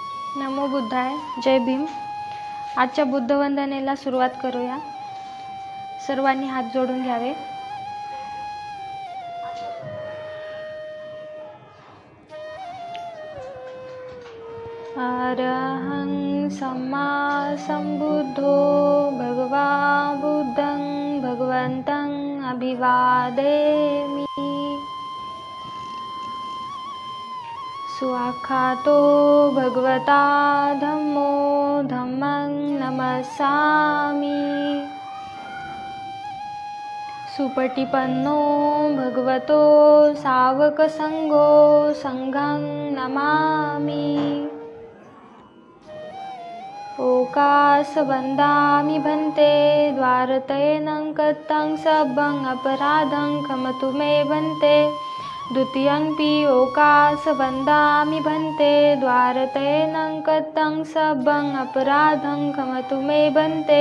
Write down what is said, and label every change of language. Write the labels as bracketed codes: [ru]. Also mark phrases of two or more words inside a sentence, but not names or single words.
[pi] नमो बुद्धाय. [mr] जय भीम. आजच्या बुद्धवंदनेला सुरुवात करूया. सर्वांनी हात जोडून घ्यावे. [pi] अरहं सम्मा संबुद्धो भगवा बुद्धं भगवन्तं अभिवादेमि. स्वाख्यातो भगवता धम्मो धम्मं नमस्सामि. सुपटिपन्नो भगवतो सावकसंघो संघं नमामि. ओकास वन्दामि भन्ते द्वारतयेनं कत्तं सब्बं अपराधं क्षमतु मे भन्ते. द्वितीयंपि ओकास वन्दामि भन्ते द्वारतयेनं कत्तं सब्बं अपराधं क्षमतु मे भन्ते.